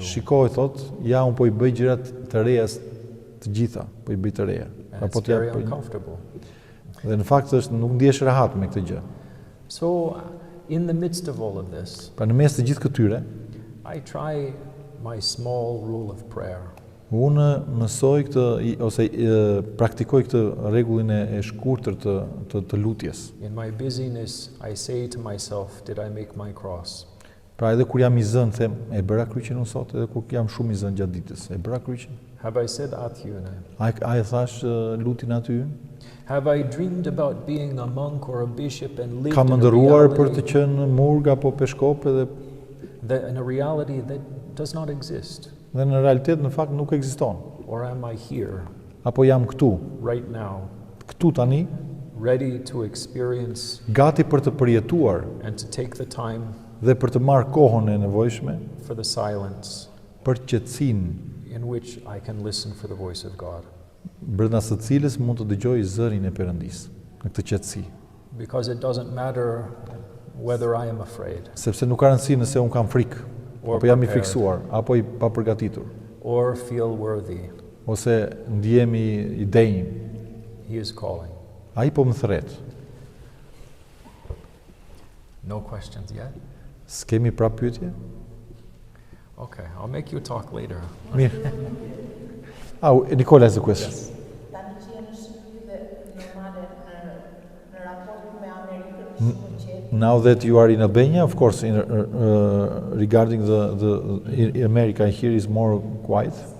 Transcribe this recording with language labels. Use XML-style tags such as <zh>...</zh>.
<sq>Shikoj, thot, ja unë po I bëj gjërat të reja të gjitha, po I bëj të reja.</sq> <en>And it's very uncomfortable.</en> <sq>Dhe në fakt është nuk ndihesh rehat me këtë gjë.</sq> <en>So, in the midst of all of this,</en> <sq>Pra në mes të gjithë këtyre,</sq> <en>I try my small rule of prayer.</en> <sq>unë mësoj ose praktikoj këtë rregullin e shkurtër të lutjes.</sq> <en>In my busyness, I say to myself, did I make my cross?</en> <sq>Pra edhe kur jam i zënë, them, e bëra kryqin unë sot, edhe kur jam shumë i zënë gjatë ditës, e bëra kryqin.</sq> <en>Have I said Atë Nikodhim?</en> <sq>A e thash lutin aty?</sq> <en>Have I dreamed about being a monk or a bishop and lived</en> <sq>Kam</sq> <en>in a</en> <sq>ndëruar për të</sq> <en>reality</en> <sq>qenë murg apo peshkop edhe</sq> <en>in a reality that does not exist?</en> <sq>dhe në realitet në fakt nuk ekziston.</sq> <en>Or am I here,</en> <sq>Apo jam këtu,</sq> <en>right now,</en> <sq>këtu tani,</sq> <en>ready to experience</en> <sq>gati për të përjetuar</sq> <en>and to take the time</en> <sq>dhe për të marrë kohën e nevojshme</sq> <en>for the silence</en> <sq>për qetësinë</sq> <en>in which I can listen for the voice of God?</en> <sq>brenda së cilës mund të dëgjoj zërin e Perëndisë në këtë qetësi.</sq> <en>Because it doesn't matter whether I am afraid</en> <sq>Sepse nuk ka rëndësi nëse un kam frikë,</sq> <en>or</en> <sq>apo jam i</sq> <en>prepared</en> <sq>friksuar, apo i papërgatitur,</sq> <en>or feel worthy.</en> <sq>ose ndihemi i denj.</sq> <en>He is calling.</en> <sq>Ai po më thret.</sq> <en>No questions yet?</en> <sq>S'kemi prap pyetje?</sq> <en>Okay, I'll make you talk later.</en> <sq>Mirë.</sq> <en>Nicola has a question.</en> <sq>Tani që jeni në Shqipëri dhe normale në raport me Amerikën shumë qetë.</sq> <en>Now that you are in Albania, of course, regarding in America here is more quiet.</en>